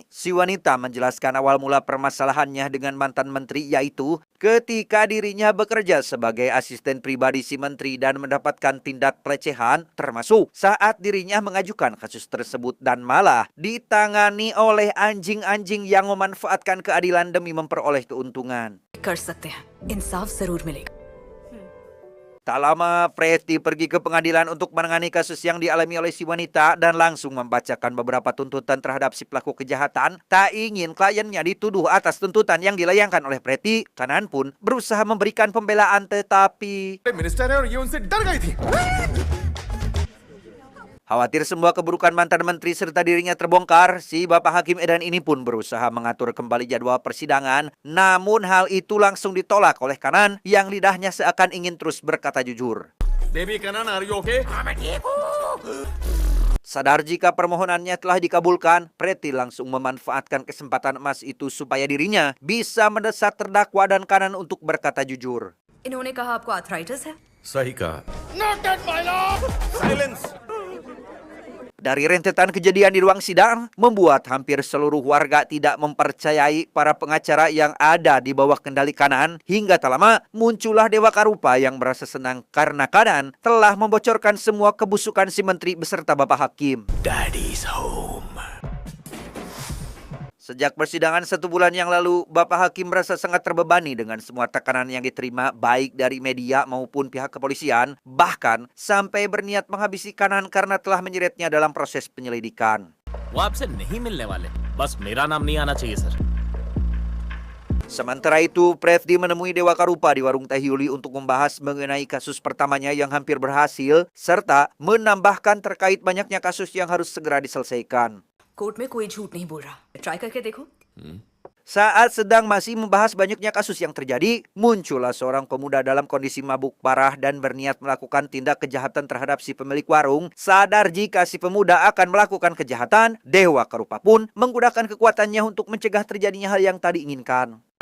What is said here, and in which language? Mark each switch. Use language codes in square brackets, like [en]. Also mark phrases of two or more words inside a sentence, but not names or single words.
[id] Si wanita menjelaskan awal mula permasalahannya dengan mantan menteri, yaitu ketika dirinya bekerja sebagai asisten pribadi si menteri dan mendapatkan tindak pelecehan, termasuk saat dirinya mengajukan kasus tersebut dan malah ditangani oleh anjing-anjing yang memanfaatkan keadilan demi memperoleh keuntungan. [hi] कर सकते हैं इंसाफ जरूर मिलेगा। [id] Tak lama, Preti pergi ke pengadilan untuk menangani kasus yang dialami oleh si wanita dan langsung membacakan beberapa tuntutan terhadap si pelaku kejahatan. Tak ingin kliennya dituduh atas tuntutan yang dilayangkan oleh Preti, Kanan pun berusaha memberikan pembelaan tetapi [hi] मिनिस्टर है और ये उनसे डर गई थी। [id] khawatir semua keburukan mantan menteri serta dirinya terbongkar, si Bapak Hakim Edan ini pun berusaha mengatur kembali jadwal persidangan. Namun hal itu langsung ditolak oleh Kanan yang lidahnya seakan ingin terus berkata jujur. [en] Baby Kanan are you OK? [id] Sadar jika permohonannya telah dikabulkan, Preti langsung memanfaatkan kesempatan emas itu supaya dirinya bisa mendesak terdakwa dan Kanan untuk berkata jujur. [hi] इन्होंने कहा आपको आर्थराइटिस है। सही कहा। [id] Dari rentetan kejadian di ruang sidang, membuat hampir seluruh warga tidak mempercayai para pengacara yang ada di bawah kendali Kanan. Hingga tak lama, muncullah Dewa Karupa yang merasa senang karena Kanan telah membocorkan semua kebusukan si menteri beserta Bapak Hakim. [en] Daddy's home. [id] Sejak persidangan 1 bulan yang lalu, Bapak Hakim merasa sangat terbebani dengan semua tekanan yang diterima baik dari media maupun pihak kepolisian, bahkan sampai berniat menghabisi Kanan karena telah menyeretnya dalam proses penyelidikan. [hi] वो आपसे नहीं मिलने वाले, बस मेरा नाम नहीं आना चाहिए सर। [id] Sementara itu, Preti menemui Dewa Karupa di warung Teh Yuli untuk membahas mengenai kasus pertamanya yang hampir berhasil, serta menambahkan terkait banyaknya kasus yang harus segera diselesaikan. [hi] कोर्ट में कोई झूठ नहीं बोल रहा, ट्राई करके देखो। [id] Saat sedang masih membahas banyaknya kasus yang terjadi, muncullah seorang pemuda dalam kondisi mabuk parah dan berniat melakukan tindak kejahatan terhadap si pemilik warung. Sadar jika si pemuda akan melakukan kejahatan, Dewa Karupa pun menggunakan kekuatannya untuk mencegah terjadinya hal yang tak diinginkan.